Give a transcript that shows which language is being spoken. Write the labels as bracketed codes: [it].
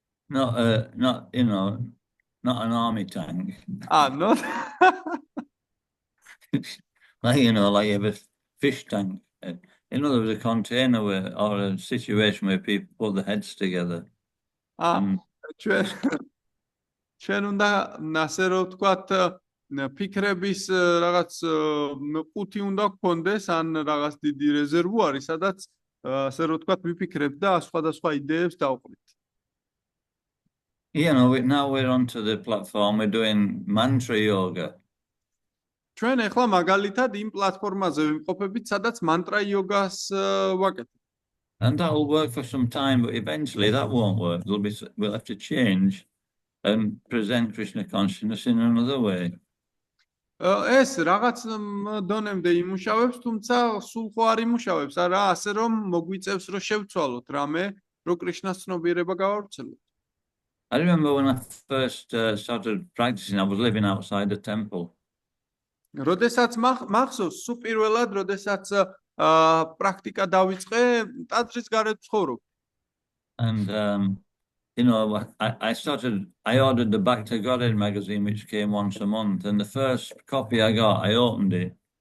[en] Not, you know, not an army tank. Not. Like, you know, like you have a fish tank. In other words, a container where, or a situation where people put their heads together. [ka] ჩვენ უნდა, ასე რომ ვთქვათ, ფიქრების რაღაც ყუთი უნდა გქონდეს, ან რაღაც დიდი რეზერვუარი, სადაც, ასე რომ ვთქვათ, ვიფიქრებთ და სხვადასხვა იდეებს დავყრით. [en] You know, now we're onto the platform, we're doing mantra yoga. [ka] ჩვენ ახლა მაგალითად იმ პლატფორმაზე ვიმყოფებით, სადაც mantra yoga-ს ვაკეთებთ. [en] And that will work for some time, but eventually that won't work. We'll have to change and present Krishna consciousness in another way. [ka] ეს რაღაც დონემდე იმუშავებს, თუმცა სულ ხო არ იმუშავებს, არა, ასე რომ მოგვიწევს, რომ შევცვალოთ რამე, რომ კრიშნას ცნობიერება გავავრცელოთ. [en] I remember when I first started practicing, I was living outside the temple. [ka] როდესაც მახსოვს, სულ პირველად, როდესაც პრაქტიკა დავიწყე, ტაძრის გარეთ ვცხოვრობ. [en] And you know, I ordered the Back to Godhead magazine, which came once a month, and the first copy I got, I opened it.